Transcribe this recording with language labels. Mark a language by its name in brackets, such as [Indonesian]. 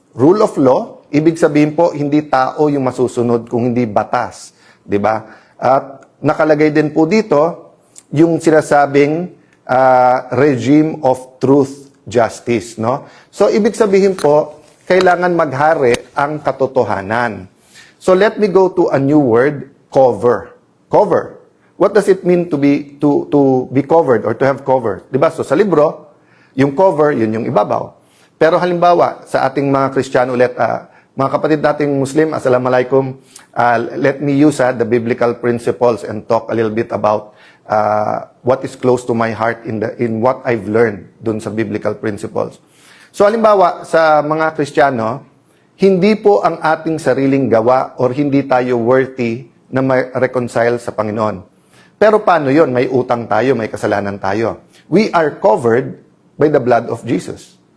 [Filipino] Rule of law, ibig sabihin po, hindi tao yung masusunod kung hindi batas, di ba? At nakalagay din po dito yung sinasabing regime of truth, justice, no? So ibig sabihin po, kailangan maghari ang katotohanan. [English] So let me go to a new word, cover. Cover. What does it mean to be covered or to have cover? [Filipino] Diba? So sa libro, yung cover, yun yung ibabaw. Pero halimbawa, sa ating mga Kristiyano ulit, mga kapatid nating Muslim, [English] Assalamualaikum, let me use the biblical principles and talk a little bit about what is close to my heart in what I've learned [Filipino] dun sa [English] biblical principles. [Filipino] So halimbawa, sa mga Kristiyano, hindi po ang ating sariling gawa or hindi tayo worthy na ma-reconcile sa Panginoon. Pero paano yon? May utang tayo, may kasalanan tayo. [English] We are covered by the blood of Jesus.